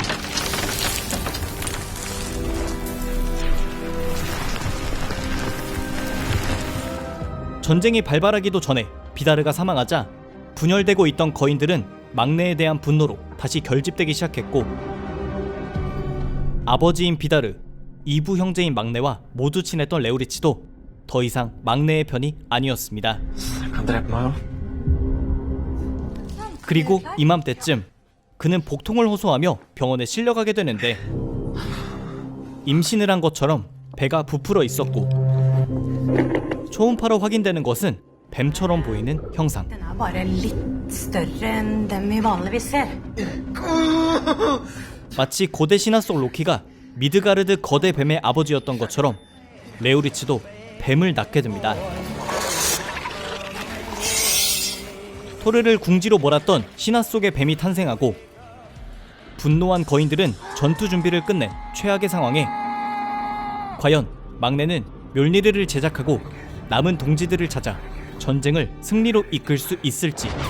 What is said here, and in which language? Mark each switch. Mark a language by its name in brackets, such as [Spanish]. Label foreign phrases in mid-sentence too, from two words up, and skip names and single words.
[Korean] 전쟁이 발발하기도 전에 비다르가 사망하자 분열되고 있던 거인들은 막내에 대한 분노로 다시 결집되기 시작했고 아버지인 비다르, 이부 형제인 막내와 모두 친했던 레오리치도 더 이상 막내의 편이 아니었습니다. [Norwegian] Kan drepe meg, [Korean] 그리고 이맘때쯤 그는 복통을 호소하며 병원에 실려가게 되는데 임신을 한 것처럼 배가 부풀어 있었고 초음파로 확인되는 것은 뱀처럼 보이는 형상. [Norwegian] Den er bare litt større enn dem vi vanligvis ser. [Korean] 마치 고대 신화 속 로키가 미드가르드 거대 뱀의 아버지였던 것처럼 레오리치도 뱀을 낳게 됩니다. 토르를 궁지로 몰았던 신화 속의 뱀이 탄생하고 분노한 거인들은 전투 준비를 끝낸 최악의 상황에 과연 막내는 멸니르를 제작하고 남은 동지들을 찾아 전쟁을 승리로 이끌 수 있을지.